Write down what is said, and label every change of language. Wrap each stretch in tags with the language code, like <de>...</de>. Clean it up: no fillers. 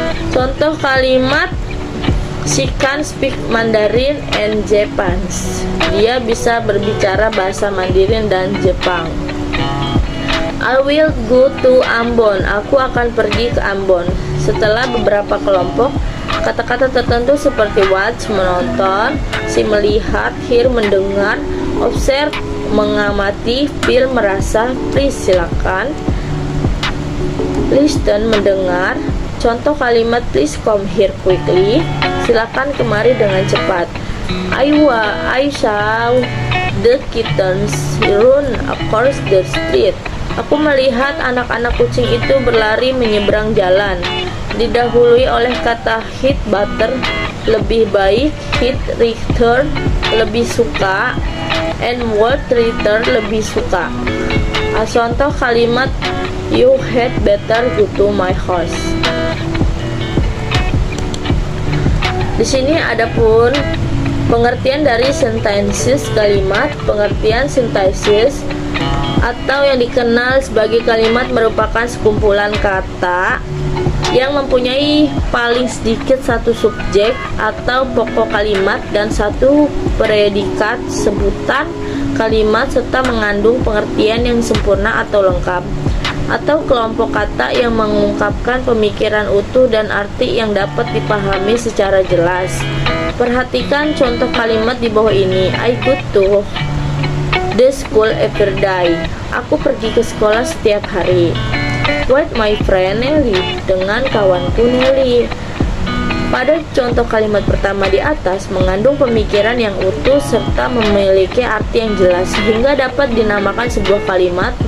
<id>Contoh kalimat,</id> <en>she can speak Mandarin and Japanese.</en> <id>Dia bisa berbicara bahasa Mandarin dan Jepang.</id> <en>I will go to Ambon.</en> <id>Aku akan pergi ke Ambon. Setelah beberapa kelompok, kata-kata tertentu seperti</id> <en>watch,</en> <id>menonton,</id> <en>see,</en> <id>melihat,</id> <en>hear,</en> <id>mendengar,</id> <en>observe,</en> <id>mengamati,</id> <en>feel,</en> <id>merasa,</id> <en>please,</en> <id>silakan,</id> <en>listen,</en> <id>mendengar. Contoh kalimat,</id> <en>please come here quickly.</en> <id>Silakan kemari dengan cepat.</id> <en>I saw the kittens run across the street.</en> <id>Aku melihat anak-anak kucing itu berlari menyeberang jalan. Didahului oleh kata hit, butter, lebih baik, hit, return, lebih suka, and would, return, lebih suka. Contoh kalimat,</id> <en>you had better go to my house.</en> <id>Di sini ada pun pengertian dari sintaksis kalimat. Pengertian sintaksis atau yang dikenal sebagai kalimat merupakan sekumpulan kata yang mempunyai paling sedikit satu subjek atau pokok kalimat dan satu predikat sebutan kalimat serta mengandung pengertian yang sempurna atau lengkap, atau kelompok kata yang mengungkapkan pemikiran utuh dan arti yang dapat dipahami secara jelas. Perhatikan contoh kalimat di bawah ini.</id> <en>I go to the school every day.</en> <id>Aku pergi ke sekolah setiap hari.</id> <en>With my friend Nelly.</en> <id>Dengan kawanku Nelly. Pada contoh kalimat pertama di atas mengandung pemikiran yang utuh serta memiliki arti yang jelas sehingga dapat dinamakan sebuah kalimat.</id>